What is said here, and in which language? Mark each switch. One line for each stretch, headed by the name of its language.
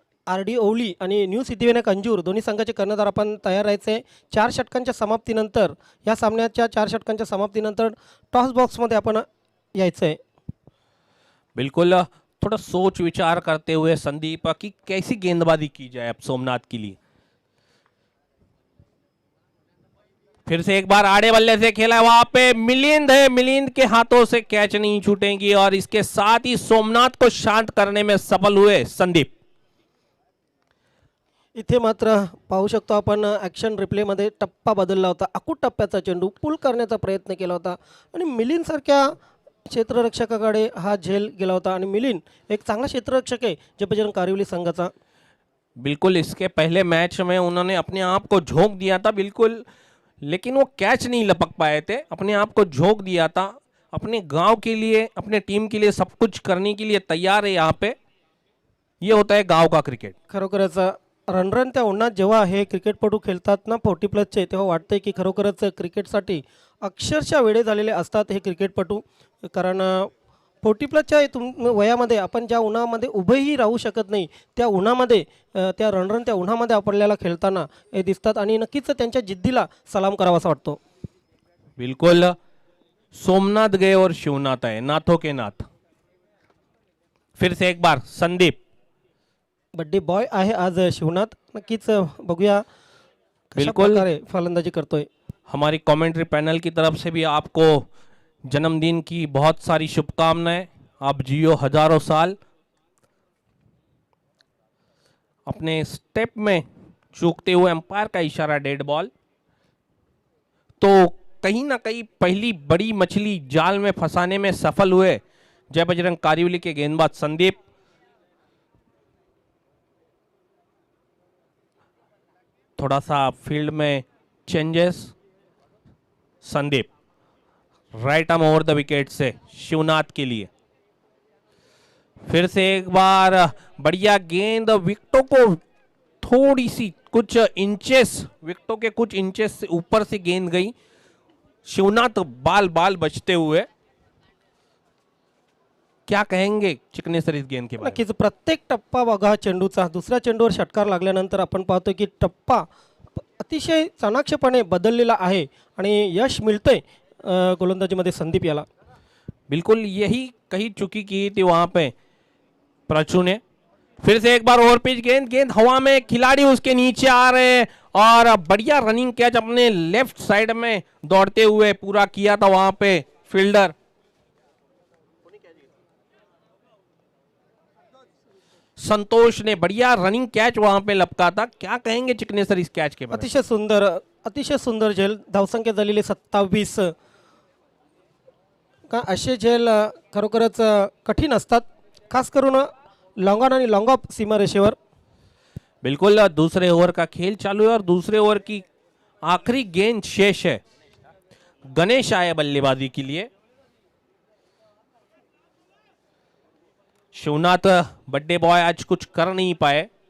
Marathi: RD ओवली आणि new Siddhivinayak Anjur दोन्ही संघाचे कर्णधार आपण तयार राहायचे। 4 षटकांच्या समाप्तीनंतर, या सामन्याच्या 4 षटकांच्या समाप्तीनंतर टॉस बॉक्समध्ये आपण यायचं आहे।
Hindi: बिल्कुल थोड़ा सोच विचार करते हुए संदीप की कैसी गेंदबाजी की जाए अब सोमनाथ के लिए। फिर से एक बार आड़े बल्ले से खेला है, वहां पे मिलिंद है, मिलिंद के हाथों से कैच नहीं छूटेंगी और इसके साथ ही सोमनाथ को शांत करने में सफल हुए संदीप।
Marathi: इथे मात्र पाहू शकतो आपण ॲक्शन रिप्लेमध्ये टप्पा बदलला होता, अकूट टप्प्याचा चेंडू पुल करण्याचा प्रयत्न केला होता आणि मिलिंद सारख्या क्षेत्ररक्षकाकडे हा झेल गेला होता आणि मिलिंद एक चांगला क्षेत्ररक्षक आहे जे बजरंग कारिवली संघाचा।
Hindi: बिल्कुल इसके पहले मैच में उन्होंने अपने आप को झोंक दिया था, बिल्कुल, लेकिन वो कैच नहीं लपक पाए थे, अपने आप को झोंक दिया था, अपने गांव के लिए, अपने टीम के लिए सब कुछ करने के लिए तैयार है। यहाँ पे ये होता है गांव का क्रिकेट।
Marathi: खरोखरच रणरण त्या उन्हात जेव्हा हे क्रिकेटपटू खेळतात ना 40 प्लसचे, तेव्हा वाटतंय की खरोखरच क्रिकेटसाठी अक्षरशः वेडे झालेले असतात हे क्रिकेटपटू। कारण 40 प्लसच्या वयामध्ये आपण ज्या उन्हामध्ये उभेही राहू शकत नाही, त्या उन्हामध्ये त्या रणरण त्या उन्हामध्ये आपल्याला खेळताना हे दिसतात आणि नक्कीच त्यांच्या जिद्दीला सलाम करावासा वाटतो।
Hindi: बिल्कुल सोमनाथ गए और शिवनाथ आए, नाथों के नाथ। फिर से एक बार संदीप,
Marathi: बड्डे बॉय आहे आज शिवनाथ, नक्कीच बघूया कशा
Hindi: बिल्कुल।
Marathi: प्रकारे फलंदाजी करतोय।
Hindi: हमारी कमेंट्री पैनल की तरफ से भी आपको जन्मदिन की बहुत सारी शुभकामनाएं, आप जियो हजारों साल। अपने स्टेप में चूकते हुए अंपायर का इशारा डेड बॉल, तो कहीं ना कहीं पहली बड़ी मछली जाल में फंसाने में सफल हुए जय बजरंग कारिवली के गेंदबाज संदीप। थोड़ा सा फील्ड में changes, Sandeep right arm over the wicket से शिवनाथ के लिए। फिर से एक बार बढ़िया गेंद, विकेटों को थोड़ी सी कुछ इंचेस, विकेटों के कुछ इंचेस से ऊपर से गेंद गई, शिवनाथ बाल बाल बचते हुए। क्या कहेंगे चिकने सर इस गेंद के बारे में?
Marathi: नक्कीच प्रत्येक टप्पा बघा चेंडूचा, दुसऱ्या चेंडूवर षटकार लागल्यानंतर आपण पाहतो की टप्पा अतिशय चाणाक्षपणे बदललेला आहे आणि यश मिळतंय गोलंदाजीमध्ये संदीप याला।
Hindi: बिल्कुल यही कही चुकी की थी वहां पे प्रचू ने। फिर से एक बार ओवर पिच गेंद, गेंद हवा में, खिलाड़ी उसके नीचे आ रहे हैं और बढ़िया रनिंग कैच अपने लेफ्ट साइड में दौड़ते हुए पूरा किया था वहां पे फील्डर संतोष ने, बढ़िया रनिंग कैच वहां पे लपका था। क्या कहेंगे चिकने सर इस कैच के बारे में?
Marathi: अतिशय सुंदर झेल, धावसंख्या झालेली 27। का असे झेल खरोखरच कठीण असतात, खास करून लॉन्ग ऑन आणि लॉन्ग ऑफ सीमारेषेवर।
Hindi: बिल्कुल दूसरे ओवर का खेल चालू है और दूसरे ओवर की आखिरी गेंद शेष है। गणेश आए बल्लेबाजी के लिए। शिवनाथ बड्डे बॉय आज कुछ कर नहीं पाए।